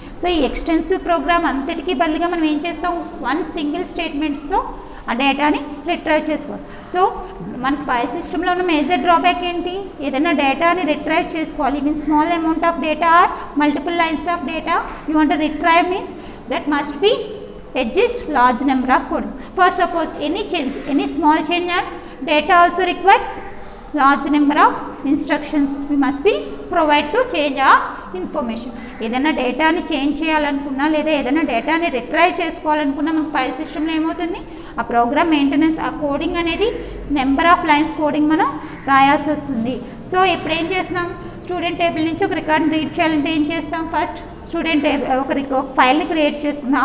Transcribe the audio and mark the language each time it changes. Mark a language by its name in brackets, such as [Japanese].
[Telugu] So ఈ extensive programme అంతటికీ బదులుగా మనం ఏం చేస్తాం, 1 సింగిల్ స్టేట్మెంట్స్లో ఆ డేటాని రిట్రైవ్ చేసుకోవాలి. సో మన ఫైల్ సిస్టంలో ఉన్న మేజర్ డ్రాబ్యాక్ ఏంటి, ఏదైనా డేటాని రిట్రైవ్ చేసుకోవాలి, [English] Means small amount of data or multiple lines of data you want to retrieve, means that must be exist large number of code. For suppose any small change and data also requires large number of instructions we must be provide to change our information. [Telugu] ఏదైనా డేటాని change చేయాలనుకున్నా లేదా ఏదైనా డేటాని retrieve చేసుకోవాలనుకున్నా మనకు file సిస్టంలో ఏమవుతుంది, ఆ ప్రోగ్రామ్ మెయింటెనెన్స్, ఆ కోడింగ్ అనేది నెంబర్ ఆఫ్ లైన్స్ కోడింగ్ మనం రాయాల్సి వస్తుంది. సో ఇప్పుడు ఏం చేస్తున్నాం, స్టూడెంట్ టేబుల్ నుంచి ఒక రికార్డ్ని రీడ్ చేయాలంటే ఏం చేస్తాం, ఫస్ట్ స్టూడెంట్ ఒక ఫైల్ని క్రియేట్ చేసుకుంటున్నాం.